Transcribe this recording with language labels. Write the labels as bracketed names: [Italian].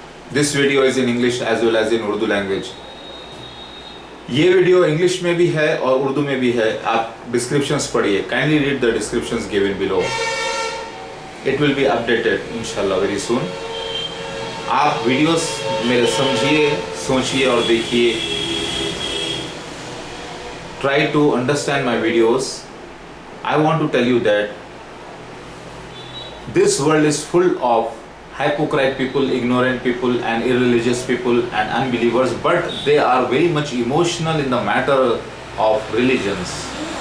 [English] This video is in English as well as in Urdu language. [Hindi] ये video English में भी है और उर्दू में भी है. आप डिस्क्रिप्शंस पढ़िए. [English] Kindly read the descriptions given below. It will be updated इंशाल्लाह very soon. [Hindi] आप वीडियोस मेरे समझिए, सोचिए और देखिए. [English] Try to understand my videos. I want to tell you that this world is full of hypocrite people, ignorant people and irreligious people and unbelievers, but they are very much emotional in the matter of religions.